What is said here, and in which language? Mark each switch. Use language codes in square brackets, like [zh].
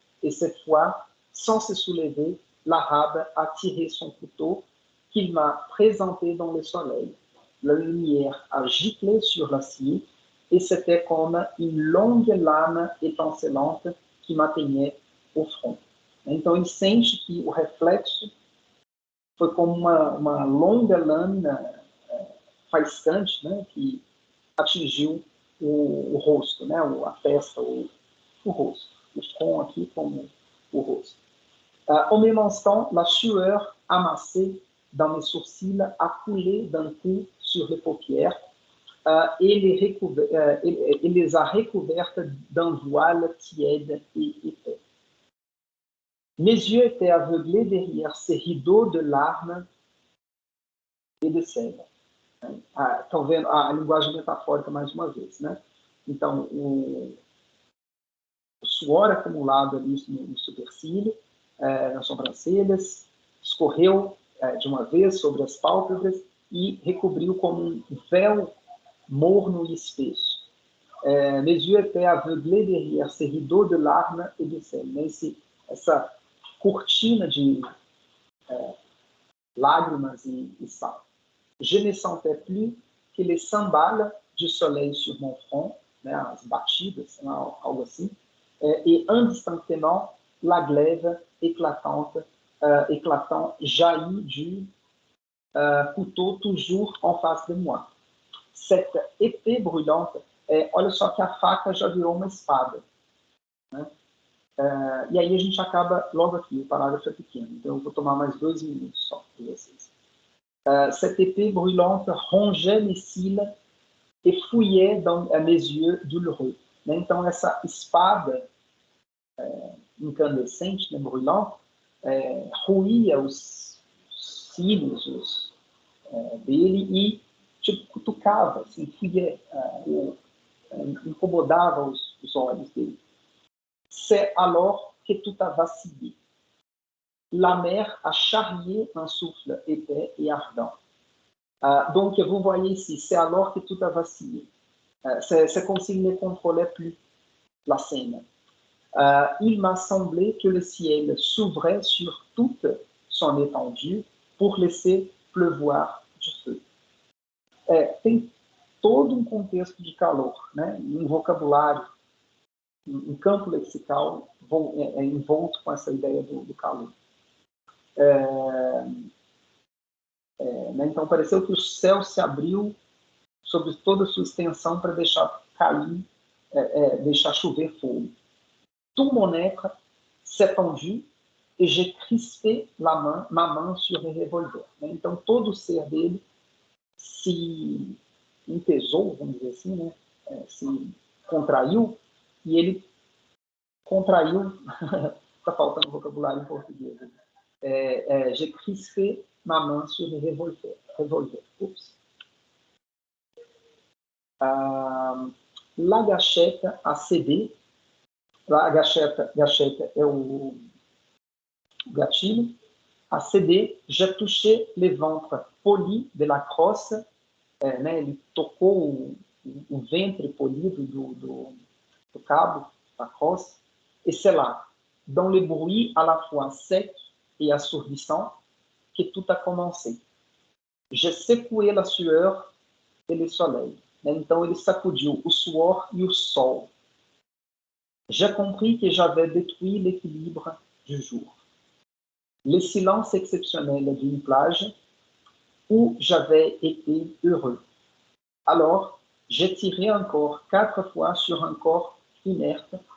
[fr] Et cette fois, sans se soulever, l'arabe a tiré son couteau qu'il m'a présenté dans le soleil. La lumière a giclé sur l'acier et c'était comme une longue lame étincelante qui m'atteignait au front. [pt] Então, ele sente que o reflexo foi como uma longa lâmina faiscante, né, que atingiu o rosto, né, a testa, o rosto. O front aqui como o rosto. [fr] Au même instant, la sueur amassée dans mes sourcils a coulé d'un coup sur les paupières et les a recouvertes d'un voile tiède et épais. Mes yeux étaient aveuglés derrière ces rideaux de larmes e de seiva. [pt] Estão vendo a linguagem metafórica mais uma vez, né? Então, o suor acumulado ali no supercílio, nas sobrancelhas, escorreu de uma vez sobre as pálpebras e recobriu como um véu morno e espesso. [fr] Mes yeux étaient aveuglés derrière ces rideaux de larmes et de seiva. [pt] Essa cortina de lágrimas e sal. [fr] Je ne sentais plus que les cymbales du soleil sur mon front, [pt] né, as batidas, algo assim, [fr] et indistinctement la glaive éclatant jaillit du couteau toujours en face de moi. Cette épée brûlante, [pt] olha só que a faca já virou uma espada, né? E aí a gente acaba logo aqui, o parágrafo é pequeno, então eu vou tomar mais 2 minutos só para vocês. [fr] Cette épée brûlante rongeait mes cils et fouillait dans mes yeux douloureux. [pt] Né? Então essa espada incandescente, né, brûlante, ruía os cílios dele e tipo, cutucava, assim, fouillait, incomodava os olhos dele. [fr] C'est alors que tout a vacillé. La mer a charrié un souffle épais et ardent. Donc, vous voyez ici, c'est alors que tout a vacillé. C'est comme s'il ne contrôlait plus la scène. Il m'a semblé que le ciel s'ouvrait sur toute son étendue pour laisser pleuvoir du feu. [pt] Tem todo contexto de calor, né? Vocabulário, campo lexical envolto com essa ideia do calor. Né? Então, pareceu que o céu se abriu sobre toda a sua extensão para deixar cair, deixar chover fogo. [fr] Tout mon être s'est tendu et j'ai crispé ma main sur le revolver. [pt] Né? Então, todo o ser dele se empesou, vamos dizer assim, né? Se contraiu, e ele contraiu, está faltando vocabulário em português. [fr] J'ai crispé ma main sur le revolver. Oups. La gâchette a cédé. [pt] A gâchette é o gatilho. [fr] A cédé, j'ai touché le ventre poli de la crosse. [pt] Né, ele tocou o ventre polido do cabo, da crosse. [fr] Et c'est là, dans le bruit à la fois sec et assourdissant, que tout a commencé. J'ai secoué la sueur et le soleil. [pt] Então, ele sacudiu o suor e o sol. [fr] J'ai compris que j'avais détruit l'équilibre du jour. Le silence exceptionnel d'une plage où j'avais été heureux. Alors, j'ai tiré encore 4 fois sur un corps inerte